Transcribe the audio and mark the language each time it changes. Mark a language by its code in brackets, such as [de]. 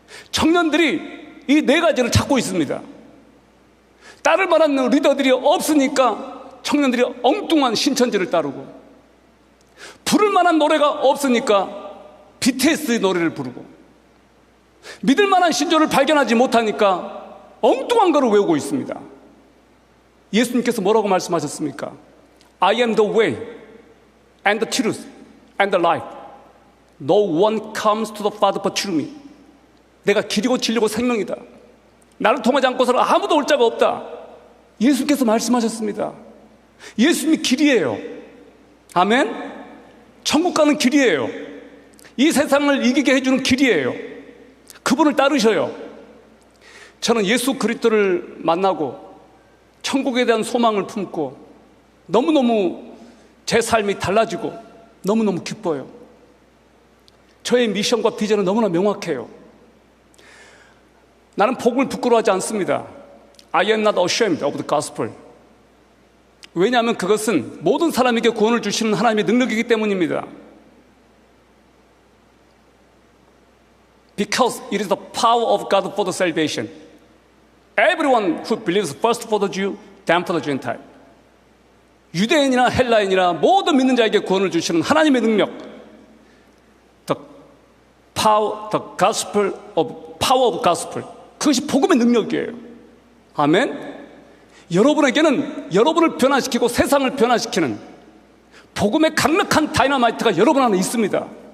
[ko] 청년들이 이 네 가지를 찾고 있습니다. 따를 만한 리더들이 없으니까 청년들이 엉뚱한 신천지를 따르고, 부를 만한 노래가 없으니까 BTS의 노래를 부르고, 믿을 만한 신조를 발견하지 못하니까 엉뚱한 거를 외우고 있습니다. 예수님께서 뭐라고 말씀하셨습니까? [en] I am the way and the truth and the life. No one comes to the Father but through me. [ko] 내가 길이고 진리고 생명이다. 나를 통하지 않고서는 아무도 올 자가 없다. 예수님께서 말씀하셨습니다. 예수님이 길이에요. 아멘? 천국 가는 길이에요. 이 세상을 이기게 해주는 길이에요. 그분을 따르셔요. 저는 예수 그리스도를 만나고 천국에 대한 소망을 품고 너무너무 제 삶이 달라지고 너무너무 기뻐요. 저의 미션과 비전은 너무나 명확해요. 나는 복음을 부끄러워하지 않습니다. [en] I am not ashamed of the gospel. [ko] 왜냐하면 그것은 모든 사람에게 구원을 주시는 하나님의 능력이기 때문입니다. [en] Because it is the power of God for the salvation. Everyone who believes first for the Jew, then for the Gentile. [ko] 유대인이나 헬라인이나 모든 믿는 자에게 구원을 주시는 하나님의 능력. [en] The power, the gospel of power of gospel. [ko] 그것이 복음의 능력이에요. 아멘. 여러분에게는 여러분을 변화시키고 세상을 변화시키는 복음의 강력한 다이너마이트가 여러분 안에 있습니다.